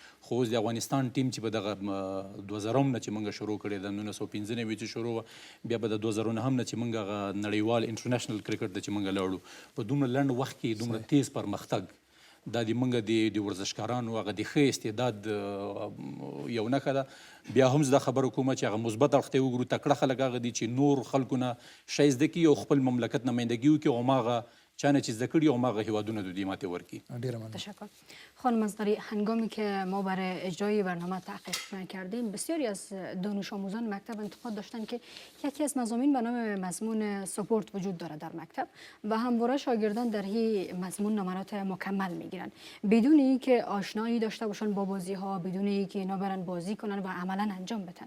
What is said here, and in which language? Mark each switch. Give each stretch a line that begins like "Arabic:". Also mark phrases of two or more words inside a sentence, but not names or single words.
Pashto: خو اوس د افغانستان ټیم چې په دغه 2000 نه چې موږ شروع کړې ده، 1995 چې شروع وه، بیا به د 2009 نه چې موږ هغه نړیوال انټرنیشنل کرکټ ته چې موږ لاړو، په دومره لنډ وخت کې دومره تیز پرمختګ، دا د موږ د ورزشکارانو هغه د ښه استعداد یو نښه ده. بیا هم زه دا خبره کومه چې هغه مثبت اړخ ته وګورو. تکړه خلک هغه دي چې نور خلکو نه شی زده کړي او خپل مملکت نمایندګي وکړي او هماغه چا نه چې زده کړي او هماغه هیوادونه د دوی ماتې ورکړي. ډېره مننه. تشکر.
Persian: خانم اصغری، هنگامی که ما برای اجرای برنامه تحقیق کردیم، بسیاری از دانش آموزان مکتب انتقاد داشتن که یکی از مضامین به نام مضمون سپورت وجود داره در مکتب و همواره شاگردان در این مضمون نمرات مکمل میگیرن بدون اینکه آشنایی داشته باشن با بازی ها، بدون اینکه اینا برن بازی کنن و عملا انجام بدن.